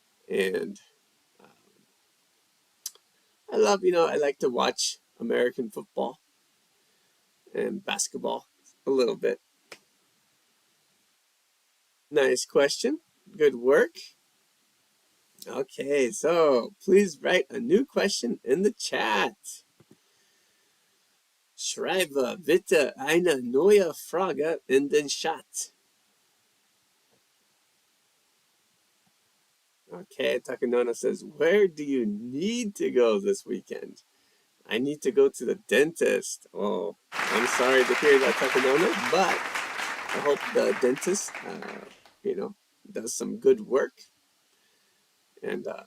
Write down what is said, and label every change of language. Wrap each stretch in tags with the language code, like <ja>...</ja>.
<en>And I like to watch American football and basketball a little bit. Nice question. Good work. Okay, so please write a new question in the chat.</en> <de>Schreibe bitte eine neue Frage in den Chat.</de> <en>Okay, Takanona says, where do you need to go this weekend? I need to go to the dentist. Oh, I'm sorry to hear that, Takanona, but I hope the dentist, does some good work. And</en>